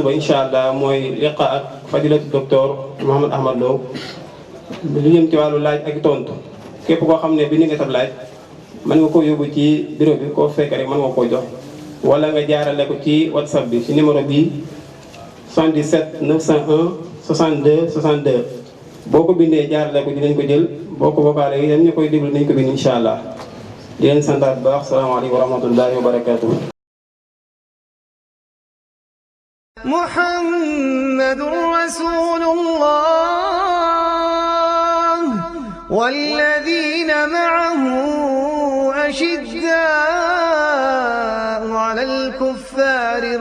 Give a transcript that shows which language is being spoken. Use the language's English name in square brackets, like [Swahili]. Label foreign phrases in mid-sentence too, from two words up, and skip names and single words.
[Wolof] suba [Arabic] إن شاء الله [Wolof] mooy liqa ak fadilatu docteur Mouhamed Ahmad Lo lu jëm ci wàllu laaj ak tontu képp koo xam ne bi ni nga sab laaj mën nga koo yóbbu ci bureau bi koo fekk rek mën nga koo jox wala nga jaarale ko ci whatsapp bi ci numéro bi 77 901 62 62 boo ko bindee jaarale ko dinañ ko jël boo ko bokkaale yi ñu koy déglu nañ ko bind [Arabic] إن شاء الله [Wolof] di leen santaat bu baax [Arabic] السلام عليكم ورحمة الله وبركاته. محمد رسول الله والذين معه أشداء على الكفار